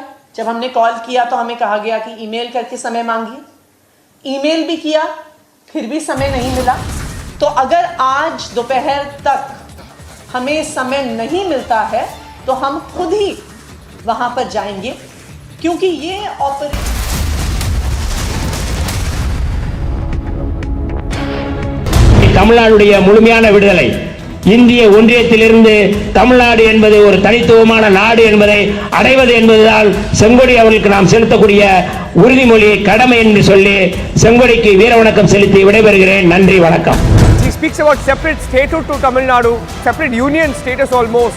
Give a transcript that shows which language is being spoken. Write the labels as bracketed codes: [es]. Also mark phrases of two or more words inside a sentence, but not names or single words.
[hi] जब हमने कॉल किया तो हमें कहा गया कि ईमेल करके समय मांगिए। ईमेल भी किया, फिर भी समय नहीं मिला। तो अगर आज दोपहर तक हमें समय नहीं मिलता है तो हम खुद ही वहां पर जाएंगे, क्योंकि ये ऑपरेशन [ta] தமிழ்நாடுடைய முழுமையான விடுதலை இந்திய ஒன்றியத்திலிருந்து தமிழ்நாடு என்பது ஒரு தனித்துவமான நாடு என்பதை அடைவது என்பதுதான் செங்கோடி அவர்களுக்கு நாம் செலுத்தக்கூடிய உறுதிமொழி கடமை என்று சொல்லி செங்கோடிக்கு வீர வணக்கம் செலுத்தி விடைபெறுகிறேன். நன்றி, வணக்கம். [en] He speaks about separate statehood to Tamil Nadu, separate union status almost.